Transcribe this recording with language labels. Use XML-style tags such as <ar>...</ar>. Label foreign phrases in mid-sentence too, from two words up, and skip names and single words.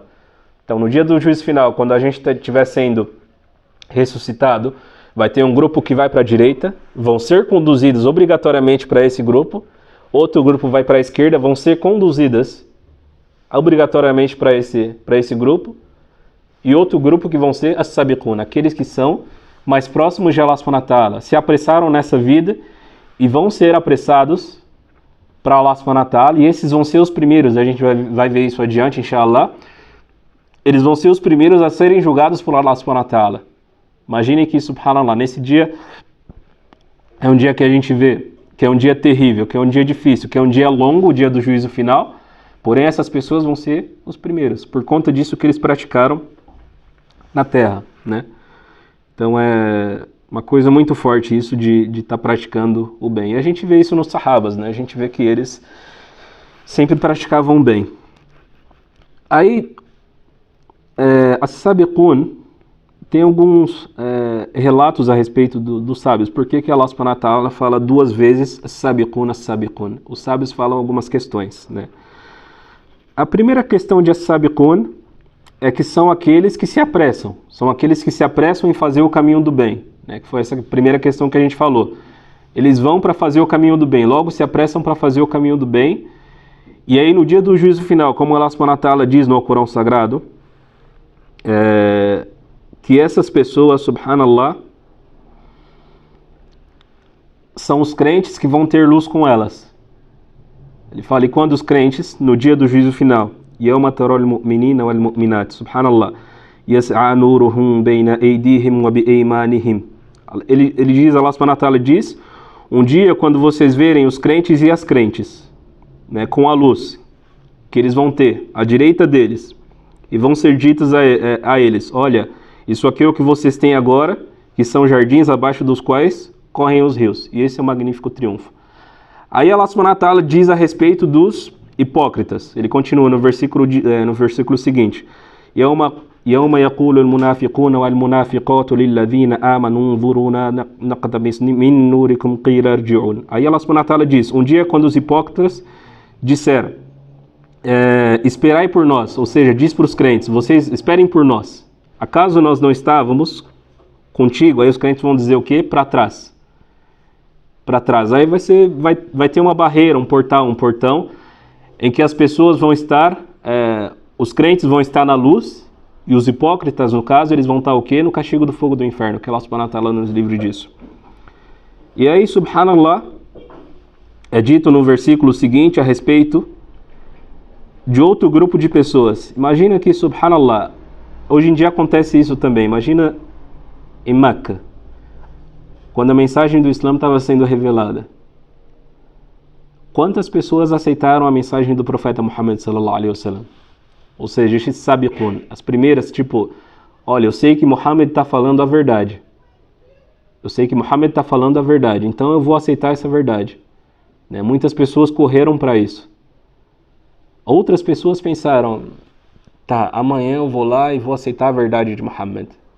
<pt>Então, no dia do juízo final, quando a gente estiver sendo ressuscitado, vai ter um grupo que vai para a direita, vão ser conduzidos obrigatoriamente para esse grupo, outro grupo vai para a esquerda, vão ser conduzidas obrigatoriamente para esse grupo, e outro grupo que vão ser as-sabiqun, aqueles que são mais próximos de Allah</pt> <ar>سبحانه وتعالى,</ar> <pt>se apressaram nessa vida e vão ser apressados para Allah</pt> <ar>سبحانه وتعالى,</ar> <pt>e esses vão ser os primeiros, a gente vai ver isso adiante, inshallah. Eles vão ser os primeiros a serem julgados por Allah</pt> <ar>سبحانه وتعالى.</ar> <pt>Imaginem que, subhanallah, nesse dia é um dia que a gente vê que é um dia terrível, que é um dia difícil, que é um dia longo, o dia do juízo final, porém essas pessoas vão ser os primeiros, por conta disso que eles praticaram na terra, né? Então é uma coisa muito forte isso de estar praticando o bem. E a gente vê isso nos sahabas, né? A gente vê que eles sempre praticavam o bem. Aí, as-sabiqun tem alguns relatos a respeito dos sábios. Por que Allah</pt> <ar>سبحانه وتعالى</ar> <pt>fala 2 vezes as-sabiqun, as-sabiqun? Os sábios falam algumas questões, né? A primeira questão de as-sabiqun é que são aqueles que se apressam. São aqueles que se apressam em fazer o caminho do bem, né? Que foi essa primeira questão que a gente falou. Eles vão para fazer o caminho do bem, logo se apressam para fazer o caminho do bem. E aí no dia do juízo final, como Allah</pt> <ar>سبحانه وتعالى</ar> <pt>diz no Corão Sagrado, que essas pessoas, subhanallah, são os crentes que vão ter luz com elas. Ele fala, e quando os crentes, no dia do juízo final,</pt> <ar>يَوْمَ تَرَى الْمُؤْمِنِينَ وَالْمُؤْمِنَاتِ, subhanallah, يَسْعَى نُورُهُمْ بَيْنَ أَيْدِيهِمْ وَبِأَيْمَانِهِمْ.</ar> <pt>Ele diz, Allah</pt> <ar>سبحانه وتعالى</ar> <pt>diz, um dia quando vocês verem os crentes e as crentes, né, com a luz que eles vão ter à direita deles, e vão ser ditos a eles, olha, isso aqui é o que vocês têm agora, que são jardins abaixo dos quais correm os rios. E esse é o magnífico triunfo. Aí Allah</pt> <ar>سبحانه وتعالى</ar> <pt>diz a respeito dos hipócritas. Ele continua no versículo seguinte.</pt> <ar>يَوْمَ يَقُولُ الْمُنَافِقُونَ وَالْمُنَافِقَاتُ لِلَّذِينَ آمَنُوا انظُرُونَا نَقْتَبِسْ مِنْ نُورِكُمْ قِيلَ ارْجِعُوا.</ar> <pt>Aí Allah</pt> <ar>سبحانه وتعالى</ar> <pt>diz, um dia quando os hipócritas disseram, esperai por nós, ou seja, diz para os crentes, vocês esperem por nós. Acaso nós não estávamos contigo? Aí os crentes vão dizer o quê? Para trás. Para trás. Aí vai ter uma barreira, um portão, em que as pessoas vão estar, os crentes vão estar na luz, e os hipócritas, no caso, eles vão estar o quê? No castigo do fogo do inferno, que Allah</pt> <ar>سبحانه وتعالى</ar> <pt>nos livre disso. E aí, subhanallah, é dito no versículo seguinte a respeito de outro grupo de pessoas. Imagina que, subhanallah, hoje em dia acontece isso também. Imagina em Meca, quando a mensagem do Islã estava sendo revelada. Quantas pessoas aceitaram a mensagem do profeta Muhammad</pt> <ar>صلى الله عليه وسلم?</ar> <pt>Ou seja, esses sabiqun, as primeiras, tipo, olha, eu sei que Muhammad está falando a verdade. Eu sei que Muhammad está falando a verdade, então eu vou aceitar essa verdade. Né? Muitas pessoas correram para isso. Outras pessoas pensaram, tá, amanhã eu vou lá e vou aceitar a verdade de Muhammad.</pt>